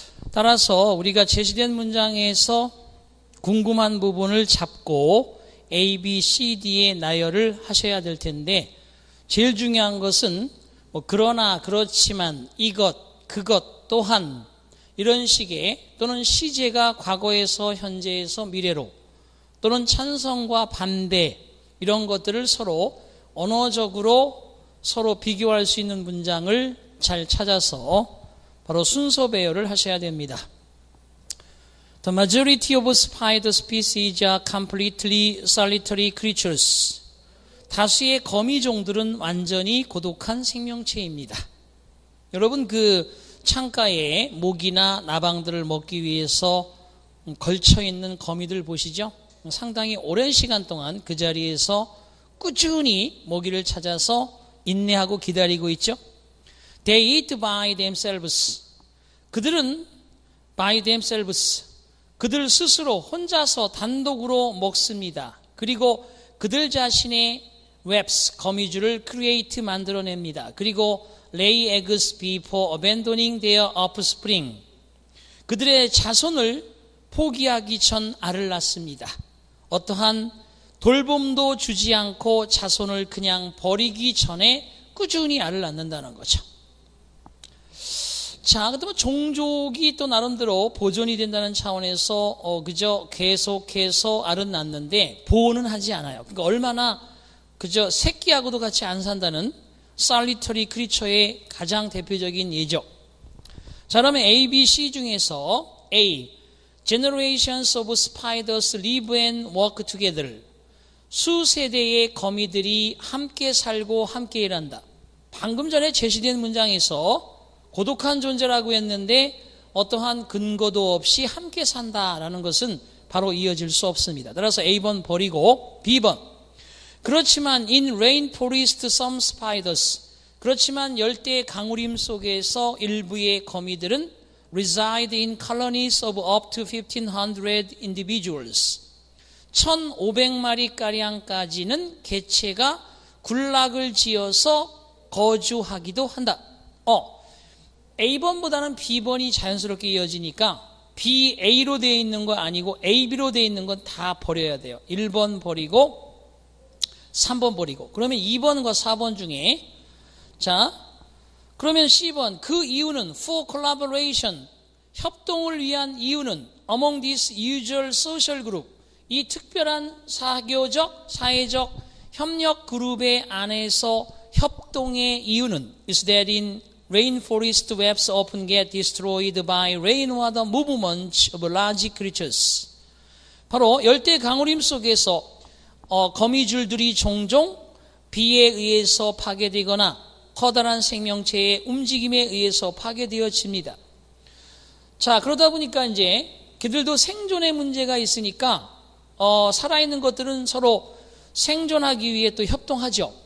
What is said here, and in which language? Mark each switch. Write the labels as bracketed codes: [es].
[ko] 따라서 우리가 제시된 문장에서 궁금한 부분을 잡고 A, B, C, D의 나열을 하셔야 될 텐데, 제일 중요한 것은 그러나, 그렇지만, 이것, 그것, 또한 이런 식의, 또는 시제가 과거에서 현재에서 미래로, 또는 찬성과 반대, 이런 것들을 서로 언어적으로 서로 비교할 수 있는 문장을 잘 찾아서 바로 순서 배열을 하셔야 됩니다. [en] The majority of spider species are completely solitary creatures. [ko] 다수의 거미종들은 완전히 고독한 생명체입니다. 여러분 창가에 모기나 나방들을 먹기 위해서 걸쳐있는 거미들 보시죠? 상당히 오랜 시간 동안 그 자리에서 꾸준히 모기를 찾아서 인내하고 기다리고 있죠? [en] They eat by themselves. [ko] 그들은 [en] by themselves. [ko] 그들 스스로 혼자서 단독으로 먹습니다. 그리고 그들 자신의 webs, 거미줄을 create 만들어냅니다. 그리고 [en] lay eggs before abandoning their offspring. [ko] 그들의 자손을 포기하기 전 알을 낳습니다. 어떠한 돌봄도 주지 않고 자손을 그냥 버리기 전에 꾸준히 알을 낳는다는 거죠. 자, 그다음에 종족이 또 나름대로 보존이 된다는 차원에서 그저 계속해서 알은 낳는데 보호는 하지 않아요. 그러니까 얼마나 그저 새끼하고도 같이 안 산다는 solitary creature의 가장 대표적인 예죠. 자, 그러면 A, B, C 중에서 A, [en] generations of spiders live and work together. [ko] 수세대의 거미들이 함께 살고 함께 일한다. 방금 전에 제시된 문장에서 고독한 존재라고 했는데 어떠한 근거도 없이 함께 산다라는 것은 바로 이어질 수 없습니다. 따라서 A번 버리고 B번. 그렇지만 [en] in rainforest some spiders. [ko] 그렇지만 열대 강우림 속에서 일부의 거미들은 [en] reside in colonies of up to 1,500 individuals. [ko] 1,500마리가량까지는 개체가 군락을 지어서 거주하기도 한다. A번보다는 B번이 자연스럽게 이어지니까 BA로 되어 있는 거 아니고 AB로 되어 있는 건 다 버려야 돼요. 1번 버리고 3번 버리고. 그러면 2번과 4번 중에, 자, 그러면 C번, 그 이유는 [en] for collaboration, [ko] 협동을 위한 이유는 [en] among this usual social group, [ko] 이 특별한 사회적 협력 그룹의 안에서 협동의 이유는 [en] is that in rainforest webs often get destroyed by rainwater movement of large creatures. [ko] 바로 열대 강우림 속에서 거미줄들이 종종 비에 의해서 파괴되거나 커다란 생명체의 움직임에 의해서 파괴되어집니다. 자, 그러다 보니까 이제 그들도 생존의 문제가 있으니까 살아있는 것들은 서로 생존하기 위해 또 협동하죠.